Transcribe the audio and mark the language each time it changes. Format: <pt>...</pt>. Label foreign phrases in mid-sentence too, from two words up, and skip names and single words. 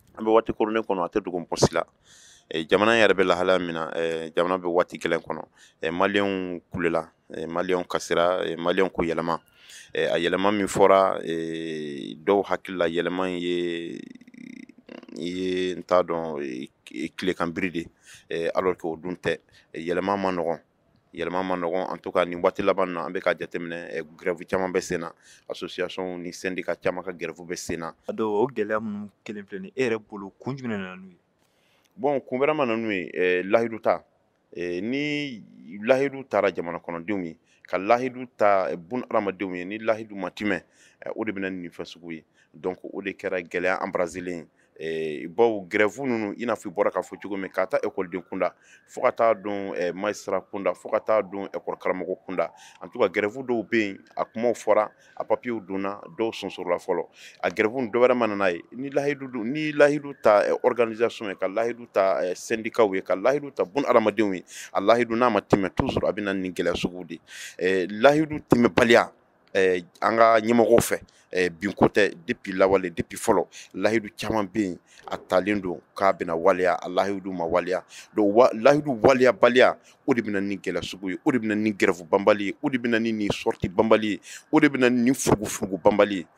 <bm>waati korunnen kɔnɔ a tɛ dogo pɔsi la jamana yɛrɛ bɛ lahalaya min na jamana bɛ waati gɛlɛn kɔnɔ maliyɛnw kulela maliyɛnw kasira maliyɛnw ko yɛlɛma a yɛlɛma min fɔra dɔw hakili la yɛlɛma ye n t'a dɔn tilekan biri de</bm> <fr>alors que</fr> <bm>o dun tɛ yɛlɛma ma nɔgɔn</bm> <fr>en tout cas</fr> <bm>nin waati laban na an bɛ ka jateminɛ grève caman bɛ sen na association ni syndicat caman ka grève bɛ sen na a dɔw o gɛlɛya minnu kelen filɛ nin e yɛrɛ bolo kun jumɛn na n'u ye bon kun wɛrɛ ma na n'u ye lahidu ta ni lahidu taara jamana kɔnɔdenw ye ka lahidu ta bun adamadenw ye ni lahidu ma timɛ o de bɛna nin fɛn sugu ye donc o de kɛra gɛlɛya embraselen ye baw grève ninnu i n'a fɔ i bɔra k'a fɔ cogo min k'a ta ekɔliden kunda fo ka taa don magistrat kunda fo ka taa don ekɔli karamɔgɔ kunda</bm> <fr>en tout cas</fr> <bm>grève dɔw bɛ yen a kumaw fɔra a papiyew donna dɔw sonsorola fɔlɔ a grève dɔ wɛrɛ ma na n'a ye ni lahidu ta organisation ye ka lahidu ta syndicat ye ka lahidu ta bun adamadenw ye a lahidu n'a ma tɛmɛ toujours a bɛ na nin gɛlɛya sugu de lahidu tɛmɛbaliya an ka ɲɛmɔgɔw fɛ bin ko tɛ depuis lawale depuis fɔlɔ lahidu caman bɛ yen a talen don k'a bɛna waleya a lahidu ma waleya donc lahidu waleya baliya o de bɛna nin gɛlɛya sugu ye o de bɛna nin grève banbali ye o de bɛna nin sortie banbali ye o de bɛna nin furugufurugu banbali ye</bm>